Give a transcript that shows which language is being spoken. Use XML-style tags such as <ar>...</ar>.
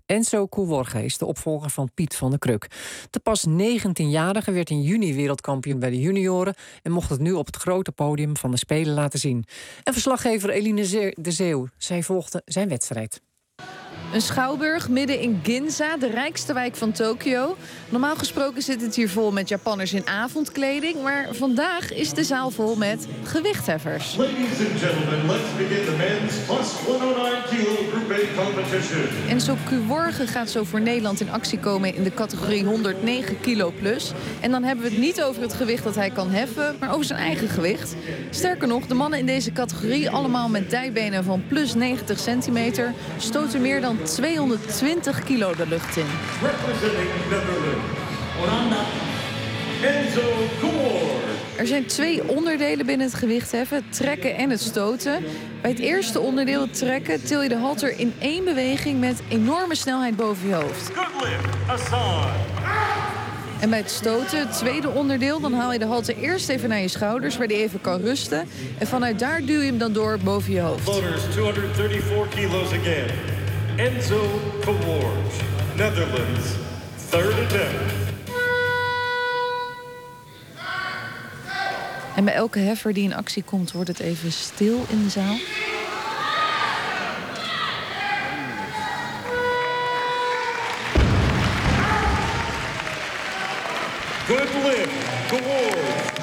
<nl>Enzo Coevorga is de opvolger van Piet van der Kruk. De pas 19-jarige werd in juni wereldkampioen bij de junioren en mocht het nu op het grote podium van de Spelen laten zien. En verslaggever Eline de Zeeuw, zij volgde zijn wedstrijd. Een schouwburg midden in Ginza, de rijkste wijk van Tokio. Normaal gesproken zit het hier vol met Japanners in avondkleding, maar vandaag is de zaal vol met gewichtheffers.</nl> <en>Ladies and gentlemen, let's begin the men's plus 109 kilo group A competition.</en> <nl>Enzo Coevorga gaat zo voor Nederland in actie komen in de categorie 109 kilo plus. En dan hebben we het niet over het gewicht dat hij kan heffen, maar over zijn eigen gewicht. Sterker nog, de mannen in deze categorie, allemaal met dijbenen van plus 90 centimeter, stoten meer dan 220 kilo de lucht in. Er zijn 2 onderdelen binnen het gewichtheffen, trekken en het stoten. Bij het eerste onderdeel trekken til je de halter in 1 beweging met enorme snelheid boven je hoofd. En bij het stoten, het tweede onderdeel, dan haal je de halter eerst even naar je schouders waar die even kan rusten. En vanuit daar duw je hem dan door boven je hoofd.</nl> <en>234 kilo's again. Enzo Coevorga, Netherlands, third attempt.</en> <nl>En bij elke heffer die in actie komt, wordt het even stil in de zaal.</nl> <en>Good lift, Coevorga.</en>